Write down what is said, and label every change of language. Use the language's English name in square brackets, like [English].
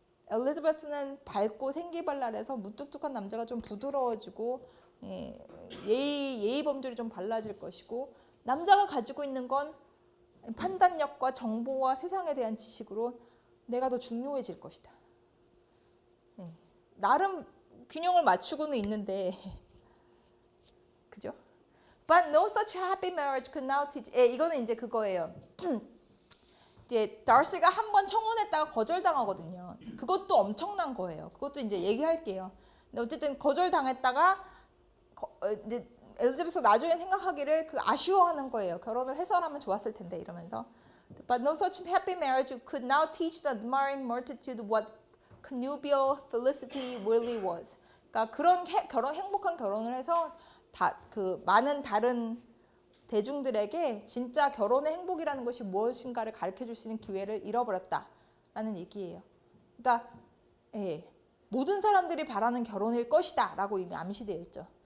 [Korean] 엘리자베스는 밝고 생기발랄해서 무뚝뚝한 남자가 좀 부드러워지고 예의 범절이 좀 발라질 것이고 남자가 가지고 있는 건 판단력과 정보와 세상에 대한 지식으로 내가 더 중요해질 것이다. 나름 균형을 맞추고는 있는데 그죠? [English] But no such happy marriage could now teach. [Korean] 이거는 이제 그거예요. 이제 다시가 한 번 청혼했다가 거절당하거든요. 그것도 엄청난 거예요. 그것도 이제 얘기할게요. 근데 어쨌든 거절당했다가 이제 엘리자베스가 나중에 생각하기를 그 아쉬워하는 거예요. 결혼을 해서라면 좋았을 텐데 이러면서. [English] But no such happy marriage could now teach the admiring multitude what connubial felicity really was. [Korean] 그러니까 그런 행복한 결혼을 해서 그 많은 다른 대중들에게 진짜 결혼의 행복이라는 것이 무엇인가를 가르쳐줄 수 있는 기회를 잃어버렸다라는 얘기예요. 그러니까 모든 사람들이 바라는 결혼일 것이다 라고 이미 암시되어 있죠.